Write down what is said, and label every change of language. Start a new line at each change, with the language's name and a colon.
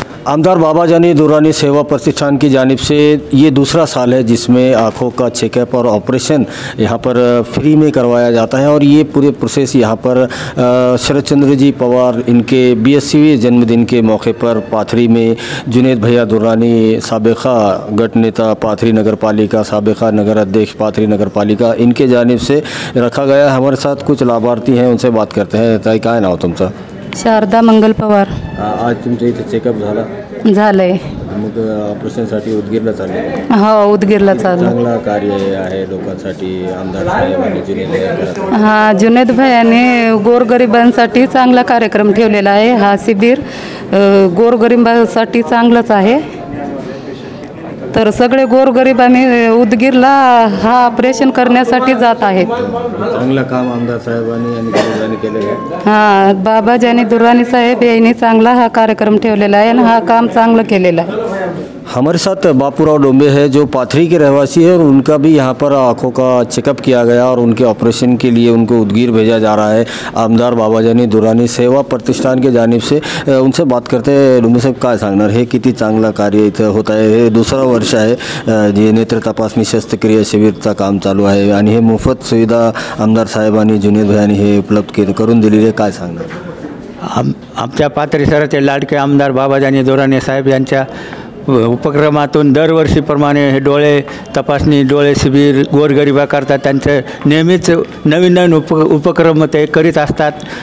Hindi: आमदार बाबा जानी दुरानी सेवा प्रतिष्ठान की जानिब से ये दूसरा साल है जिसमें आँखों का चेकअप और ऑपरेशन यहाँ पर फ्री में करवाया जाता है और ये पूरे प्रोसेस यहाँ पर शरद चंद्र जी पवार इनके 82वें जन्मदिन के मौके पर पाथरी में जुनेद भैया दुरानी साबिका गट नेता पाथरी नगर पालिका साबिका नगर अध्यक्ष पाथरी नगर पालिका इनके जानिब से रखा गया। हमारे साथ कुछ लाभार्थी हैं, उनसे बात करते हैं।
Marathi: ताई काय नाव तुमचं? शारदा मंगल पवार. आज तुमच्या इथे चेकअप झाला? झालंय. मग ऑपरेशनसाठी उदगीरला चालले? हो, उदगीरला चाललो. चांगला कार्य आहे लोकांसाठी आमदार साहेबांनी जुनेद भैया. हा, जुनेद भैयाने गोरगरिबांसाठी चांगला कार्यक्रम ठेवलेला आहे. हा शिबिर गोरगरिबांसाठी चांगलाच आहे. तर सगळे गोरगरीब आम्ही उदगीरला हा ऑपरेशन करण्यासाठी जात आहेत. चांगलं काम आमदार साहेबांनी आणि दुरानी केलेलं आहे. हा, बाबा जानी दुरानी साहेब यांनी चांगला हा कार्यक्रम ठेवलेला आहे आणि हा काम चांगलं केलेलं आहे.
Hindi: हमारे साथ बापूराव डोंबे है जो पाथरी के रहवासी है और उनका भी यहाँ पर आँखों का चेकअप किया गया और उनके ऑपरेशन के लिए उनको उदगीर भेजा जा रहा है आमदार बाबा जानी दुरानी सेवा प्रतिष्ठान के जानिब से. उनसे बात करते हैं.
Marathi: डोंबे साहेब काय सांगणार, हे किती चांगला कार्य इथं होत आहे. हे दुसरा वर्ष आहे जे नेत्र तपासणी शस्त्रक्रिया शिबिरचं काम चालू आहे आणि हे मोफत सुविधा आमदार साहेबांनी जुनेद भैयांनी हे उपलब्ध करून दिलेली आहे. काय सांगणार? आमच्या पाथरी शहराचे लाडके आमदार बाबा जानी दुरानी साहेब यांच्या उपक्रमातून दरवर्षीप्रमाणे हे डोळे तपासणी डोळे शिबिर गोरगरिबाकरता त्यांचे नेहमीच नवीन नवीन उपक्रम ते करीत असतात.